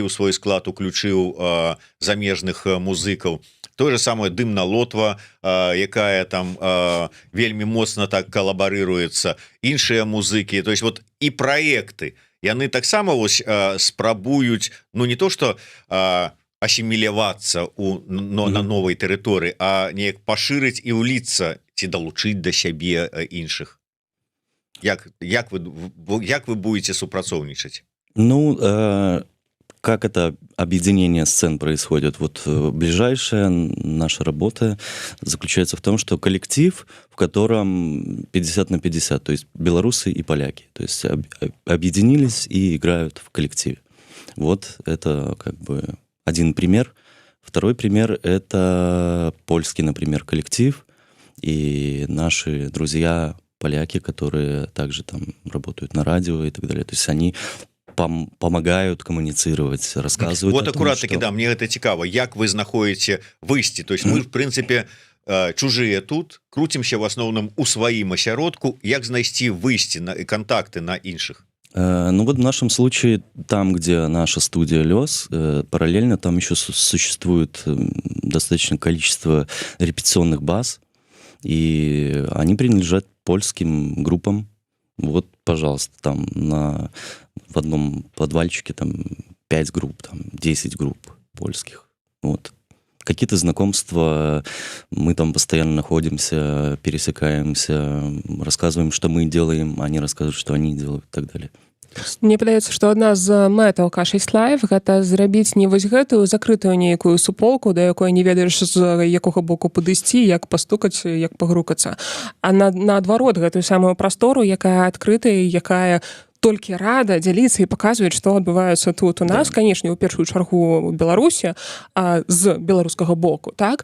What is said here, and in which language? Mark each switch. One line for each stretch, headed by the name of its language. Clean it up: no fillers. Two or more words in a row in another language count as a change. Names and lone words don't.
Belarusian: ў свой склад уключыў замежных музыкаў, той же самое Дымна Лотва, якая там вельмі моцна так калабарыруецца, іншыя музыкі,
Russian: то есть
Belarusian: вот і праекты, яны таксама вось спрабуюць, ну
Russian: не то что
Belarusian: асімілявацца на новай тэрыторыі, а неяк пашырыць і ўліцца ці далучыць да сябе іншых. Як вы будете супрацоўнічаць? Ну,
Russian: как это объединение сцен происходит? Вот ближайшая наша работа заключается в том, что коллектив, в котором 50 на 50, то есть белорусы и поляки, то есть объединились и играют в коллективе. Вот это как бы один пример. Второй пример — это польский, например, коллектив и наши друзья поляки, которые также там работают на радио и так далее. То есть они помогают коммуницировать, рассказывают вот о том, аккурат таки, что...
Belarusian: да,
Russian: мне это
Belarusian: цікаво, як вы знаходите выйсці,
Russian: то есть мы в принципе чужие тут, крутимся в основном
Belarusian: у сваім асяродку, як знайсці выйсці на контакты на іншых?
Russian: Ну вот в нашем случае, там, где наша студия «Лёс», параллельно там еще существует достаточное количество репетиционных баз, и они принадлежат польским группам. Вот, пожалуйста, там в одном подвальчике там 5 групп, там 10 групп польских. Вот. Какие-то знакомства, мы там постоянно находимся, пересекаемся, рассказываем, что мы делаем, они рассказывают, что они делают и так далее.
Belarusian: Мне падаецца, што адна з мэтаў K6 Live гэта зрабіць не вось гэтую закрытую нейкую суполку, да якой не ведаеш з якога боку падысці, як пастукаць, як пагрукацца, а наадварот гэтую самую прастору, якая адкрытая, якая толькі рада дзяліцца і паказваць, што адбываецца тут у нас, канешне, у першую чаргу Беларусі, з беларускага боку, так?